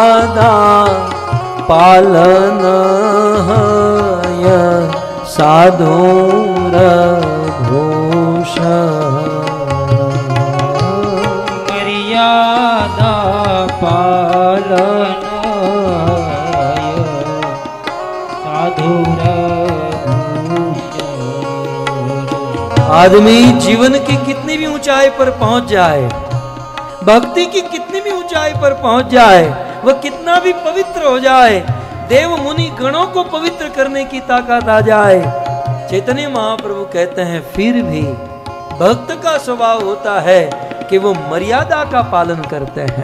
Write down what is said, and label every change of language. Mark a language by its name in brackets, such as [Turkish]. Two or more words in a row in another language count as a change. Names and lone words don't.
[Bangla] মর্যাদা পালন হয় সাধুর ভূষণ মর্যাদা পালন সাধুর [Hindi] आदमी जीवन की कितनी भी ऊंचाई पर पहुंच जाए, भक्ति की कितनी भी ऊंचाई पर पहुंच जाए, वह कितना भी पवित्र हो जाए, देव मुनि गणों को पवित्र करने की ताकत आ जाए, चैतन्य महाप्रभु कहते हैं फिर भी भक्त का स्वभाव होता है कि वो मर्यादा का पालन करते हैं।